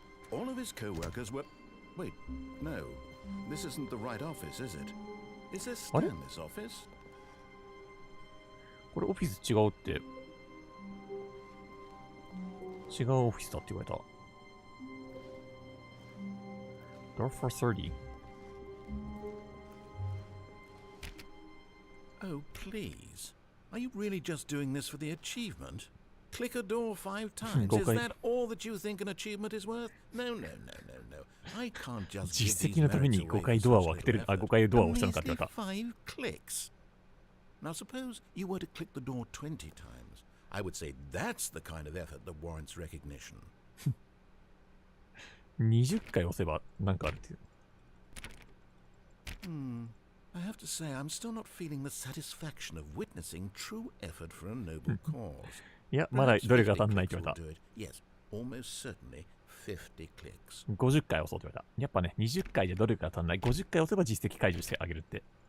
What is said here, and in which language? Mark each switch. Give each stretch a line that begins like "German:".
English: All of his co-workers were... Wait, no. This isn't the right office, is it? Is this Stanley's office?
Japanese: これオフィス違うって。違うオフィスだって言われた。
English: Door 430. Oh, please. Are you really just doing this for the achievement? Click a door 5 times. Is that all that you think an achievement is worth? No. I can't just give these merits away for such little effort. A measly 5 clicks. Now suppose you were to click the door 20 times. I would say that's the kind of effort that warrants recognition.
Japanese: 20回押せばなんかあるっていう。
English: I have to say, I'm still not feeling the satisfaction of witnessing true effort for a noble cause.
Japanese: いや、まだどれが足んないって言われた。
English: Yes, almost certainly 50 clicks.
Japanese: 50回押そうって言われた。やっぱね、20回でどれが足んない。50回押せば実績解除してあげるって。